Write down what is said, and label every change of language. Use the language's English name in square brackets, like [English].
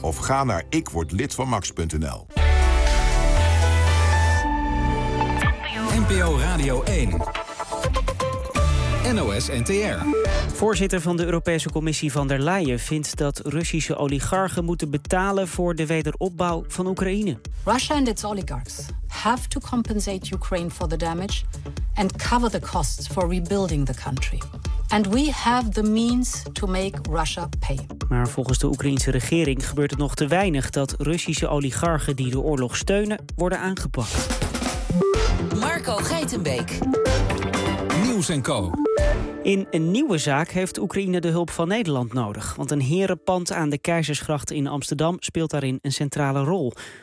[Dutch] Of ga naar ikwordlidvanmax.nl. NPO Radio 1. NOS-NTR. Voorzitter van de Europese Commissie van der Leyen vindt dat Russische oligarchen moeten betalen voor de wederopbouw van Oekraïne. [English] Russia and its oligarchs have to compensate Ukraine for the damage and cover the costs for rebuilding the country. And we have the means to make Russia pay. [Dutch] Maar volgens de Oekraïnse regering gebeurt het nog te weinig dat Russische oligarchen die de oorlog steunen worden aangepakt. Marco Geitenbeek. Nieuws en Co. In een nieuwe zaak heeft Oekraïne de hulp van Nederland nodig. Want een herenpand aan de Keizersgracht in Amsterdam speelt daarin een centrale rol.